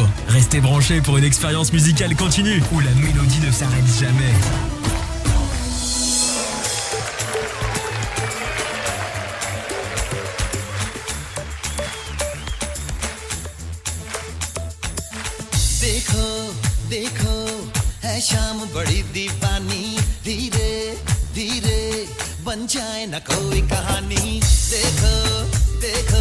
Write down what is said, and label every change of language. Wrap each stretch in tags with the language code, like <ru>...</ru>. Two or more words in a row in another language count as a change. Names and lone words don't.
<fr>Restez branchés pour une expérience musicale continue où la mélodie ne s'arrête jamais.</fr> <hi>देखो देखो है शाम बड़ी दीवानी धीरे धीरे बन जाए न कोई कहानी देखो देखो</hi>